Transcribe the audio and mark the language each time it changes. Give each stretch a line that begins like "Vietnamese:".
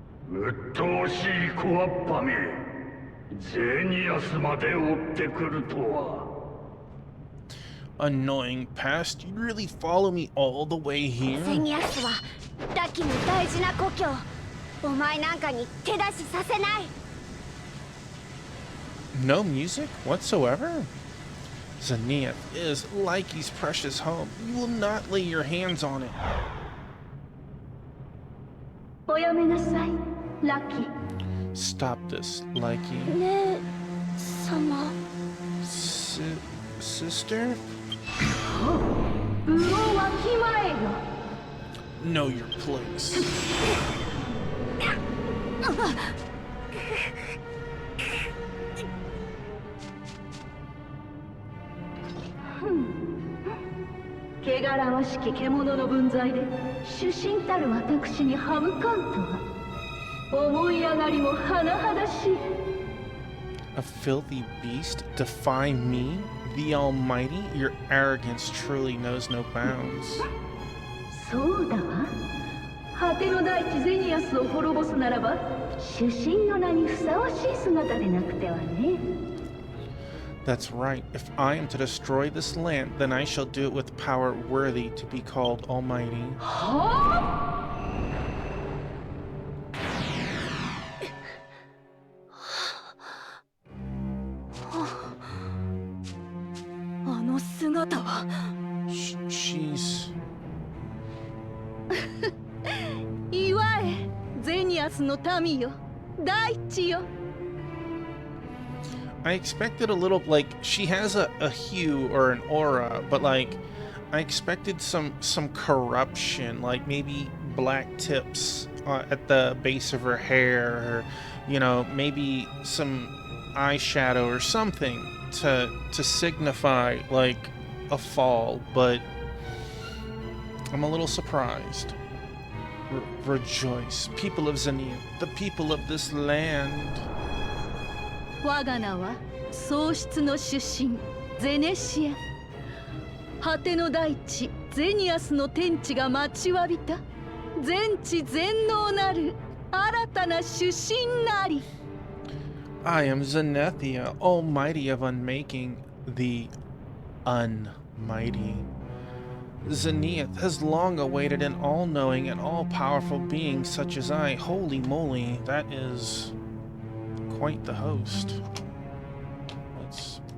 Japanese: うっとうしい小わっぱめ、ゼニアスまで追ってくるとは。
English: Annoying pest, you really follow me all the way
Japanese: ゼ
English: here?
Japanese: ニアスはダキの大事な故郷。お前なんかに手出しさせない。
English: No music whatsoever? Zenith is Likey's precious home. You will not lay your hands on it.
Japanese: おやめなさい、ラッキー。
English: Stop this, Likey.
Japanese: 姉様。
English: Sister?
Japanese: 無謀は気前よ。
English: Know your place.
Japanese: 汚らわしき獣の分際で主神たる私に歯向かうとは思い上がりも甚だしい。
English: A filthy beast defy me, the Almighty? Your arrogance truly knows no bounds.
Japanese: そうだわ。果ての大地ゼニアスを滅ぼすならば主神の名にふさわしい姿でなくてはね。
English: That's right. If I am to destroy this land, then I shall do it with power worthy to be called Almighty.
Japanese: あの姿は。
English: She's...
Japanese: 祝え、ゼニアスの民よ、大地よ。
English: I expected a little, like, she has a hue or an aura, but like, I expected some corruption, like maybe black tips at the base of her hair, or, you know, maybe some eyeshadow or something to signify like a fall, but I'm a little surprised. Rejoice, people of Zenith, the people of this land.
Japanese: 我が名は喪失の出身ゼネシア。果ての大地ゼニアスの天地が待ちわびた全知全能なる新たな主神なり。
English: I am Zenethia, almighty of unmaking, the unmighty. Zenith has long awaited an all-knowing and all-powerful being such as I. Holy moly, that is quite the host. Let's...